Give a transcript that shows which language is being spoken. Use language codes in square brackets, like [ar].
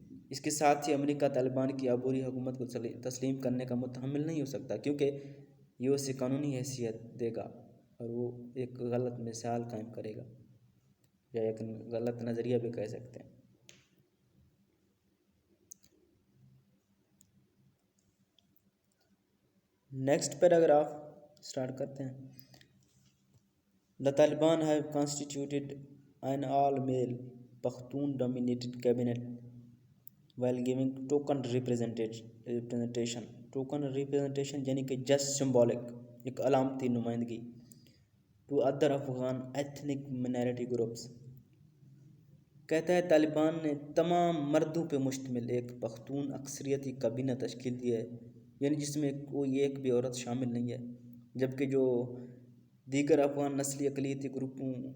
[ur] اس کے ساتھ ہی امریکہ طالبان کی عبوری حکومت کو تسلیم کرنے کا متحمل نہیں ہو سکتا، کیونکہ یہ اسے قانونی حیثیت دے گا اور وہ ایک غلط مثال قائم کرے گا، یا ایک غلط نظریہ بھی کہہ سکتے ہیں. نیکسٹ پیراگراف سٹارٹ کرتے ہیں. [en] The Taliban have constituted an all-male Pakhtun-dominated cabinet while giving token representation [ur] token representation یعنی کہ جسٹ سمبولک، ایک علامتی نمائندگی [en] To other Afghan ethnic minority groups. [ur] کہتا ہے طالبان نے تمام مردوں پہ مشتمل ایک پختون اکثریتی کابینہ تشکیل دیا ہے، یعنی جس میں کوئی ایک بھی عورت شامل نہیں ہے، جبکہ جو دیگر افغان نسلی اقلیتی گروپوں